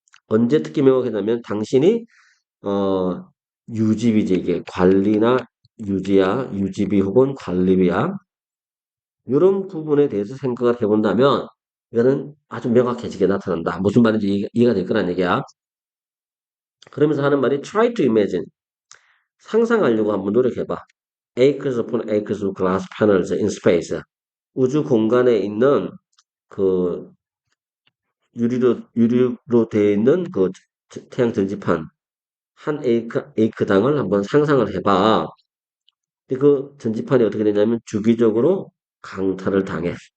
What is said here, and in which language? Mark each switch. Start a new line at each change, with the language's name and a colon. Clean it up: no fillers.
Korean: 언제 특히 명확해냐면 당신이 어 유지비지 이게 관리나 유지야, 유지비 혹은 관리비야. 이런 부분에 대해서 생각을 해본다면 이거는 아주 명확해지게 나타난다. 무슨 말인지 이해가 될 거란 얘기야. 그러면서 하는 말이
English: try to imagine.
Korean: 상상하려고 한번 노력해봐.
English: acres upon acres of glass panels in space.
Korean: 우주 공간에 있는 그 유리로 되어 있는 그 태양 전지판 한 에이크당을 한번 상상을 해봐. 근데 그 전지판이 어떻게 되냐면 주기적으로 강타를 당해.